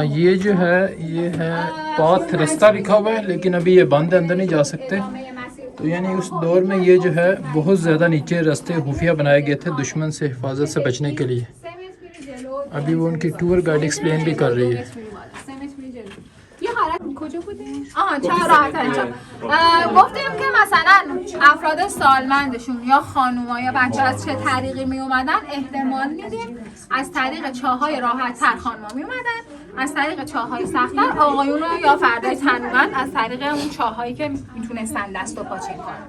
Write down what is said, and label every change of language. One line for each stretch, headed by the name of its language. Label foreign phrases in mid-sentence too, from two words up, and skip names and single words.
Hindi: ये जो है ये है पाथ, रास्ता लिखा हुआ है, लेकिन अभी ये बंद है, अंदर नहीं जा सकते। तो यानी उस दौर में ये जो है बहुत ज़्यादा नीचे रास्ते खुफिया बनाए गए थे दुश्मन से हिफाजत से बचने के लिए। अभी वो उनकी
English: tour guide explain
Hindi: भी कर रही है।
Persian: گفتیم که مثلا افراد سالمندشون یا خانوما یا بچه از چه طریقی می اومدن احتمال میدیم از طریق چاهای راحت تر خانوما می اومدن، از طریق چاهای سخت‌تر آقایون یا فردای تنومند از طریق اون چاهایی که میتونستن دست و پاچین کنن.